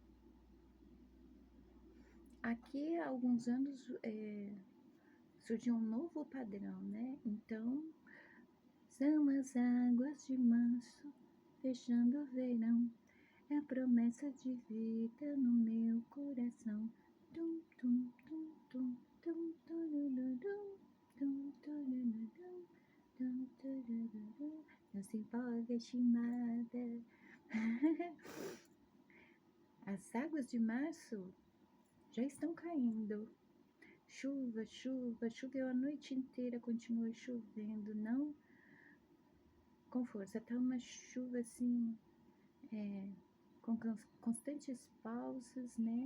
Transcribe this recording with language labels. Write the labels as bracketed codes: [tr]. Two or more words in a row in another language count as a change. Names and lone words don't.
[pt] Aqui há alguns anos surgiu um novo padrão, né? Então, são as águas de março, fechando o verão, é a promessa de vida no meu coração. Tum, tum, tum, tum, tum, turururum, tum, turururum, tum, turururum. Não se empolga, Shimada. As águas de março já estão caindo. Chuva, chuva, choveu a noite inteira, continua chovendo, não com força, tá uma chuva assim, com constantes pausas, né?